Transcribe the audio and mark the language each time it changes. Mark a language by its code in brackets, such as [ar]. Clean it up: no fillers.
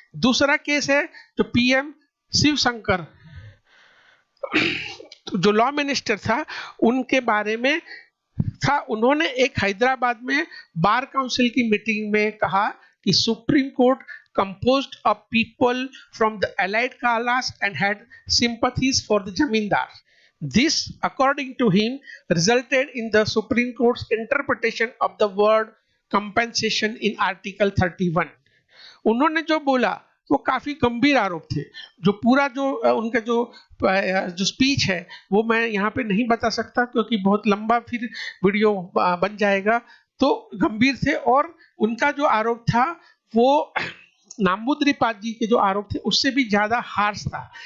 [hi] दूसरा केस है जो पीएम शिवशंकर जो लॉ मिनिस्टर था, उनके बारे में था। उन्होंने एक हैदराबाद में बार काउंसिल की मीटिंग में कहा कि supreme court [en] composed of people from the allied class and had sympathies for the zamindar. This, according to him, resulted in the Supreme Court's interpretation of the word compensation in Article 31. [hi] उन्होंने जो बोला वो काफी गंभीर आरोप थे। जो पूरा जो उनका जो स्पीच है वो मैं यहाँ पे नहीं बता सकता क्योंकि बहुत लंबा फिर वीडियो बन जाएगा। तो गंभीर थे और उनका जो आरोप था वो नंबूदरीपाद जी के जो आरोप थे उससे भी ज्यादा हार्श था।